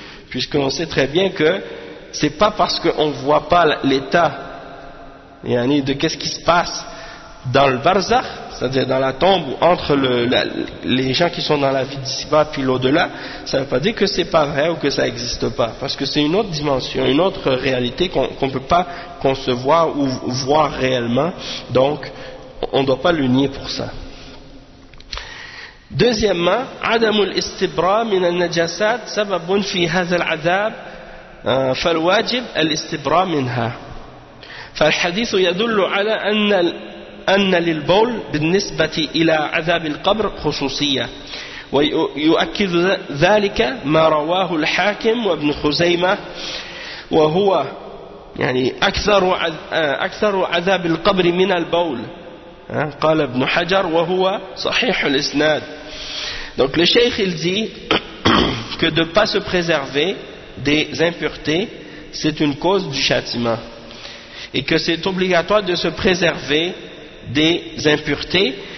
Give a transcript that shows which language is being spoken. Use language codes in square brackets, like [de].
[fr] Puisqu'on sait très bien que c'est pas parce qu'on voit pas l'état de qu'est-ce qui se passe dans le barzakh, c'est-à-dire dans la tombe ou entre les gens qui sont dans la vie d'ici-bas puis l'au-delà, ça ne veut pas dire que c'est pas vrai ou que ça n'existe pas, parce que c'est une autre dimension, une autre réalité qu'on peut pas concevoir ou voir réellement. Donc on ne doit pas le nier pour ça. Deuxièmement, [ar] عدم الاستبراء من النجاسات سبب في هذا العذاب فالواجب الاستبراء منها فالحديث يدل على ان أن للبول بالنسبة إلى عذاب القبر خصوصية، ويؤكد ذلك ما رواه الحاكم وابن خزيمة، وهو يعني أكثر عذاب القبر من البول، قال ابن حجر وهو صحيح الإسناد. [fr] Donc le cheikh il dit que de pas se préserver des impuretés c'est une cause du châtiment, et que c'est obligatoire de se préserver des impuretés.